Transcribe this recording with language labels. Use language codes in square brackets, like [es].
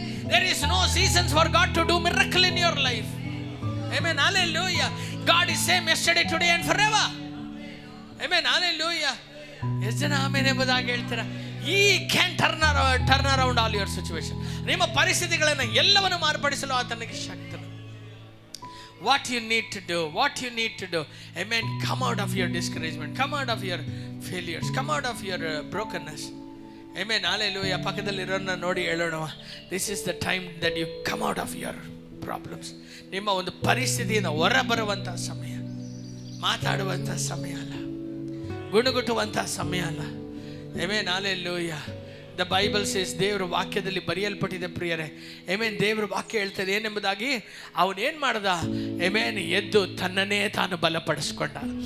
[en] There is no seasons for God to do miracle in your life. Amen, hallelujah. God is same yesterday, today and forever. Amen, hallelujah. [kn] ಎಷ್ಟು ಜನ amen ಎಂಬುದಾಗಿ ಹೇಳ್ತೀರಾ? [en] He can turn around all your situation. [kn] ನಿಮ್ಮ ಪರಿಸ್ಥಿತಿಗಳನ್ನು ಎಲ್ಲವನ್ನು ಮಾರ್ಪಡಿಸಲು ಆತನಿಗೆ ಶಕ್ತನು. [en] What you need to do, amen, come out of your discouragement, come out of your failures, come out of your brokenness. Amen, hallelujah. [kn] ಪಕ್ಕದಲ್ಲಿರೋರನ್ನ ನೋಡಿ ಹೇಳೋಣ, [en] this is the time that you come out of your problems. [kn] ನಿಮ್ಮ ಒಂದು ಪರಿಸ್ಥಿತಿಯಿಂದ ಹೊರಬರುವಂಥ ಸಮಯ, ಮಾತಾಡುವಂಥ ಸಮಯ ಅಲ್ಲ, ಗುಣಗುಟ್ಟುವಂಥ ಸಮಯ ಅಲ್ಲ. [en] Amen, hallelujah. The Bible says, [kn] ದೇವರ ವಾಕ್ಯದಲ್ಲಿ ಬರೆಯಲ್ಪಟ್ಟಿದೆ ಪ್ರಿಯರೇ. ಆಮೆನ್, ದೇವರ ವಾಕ್ಯ ಹೇಳ್ತದೆ ಏನೆಂಬುದಾಗಿ, ಅವನೇನು ಮಾಡ್ದ? ಆಮೆನ್, ಎದ್ದು ತನ್ನನ್ನೇ ತಾನು ಬಲಪಡಿಸ್ಕೊಂಡ.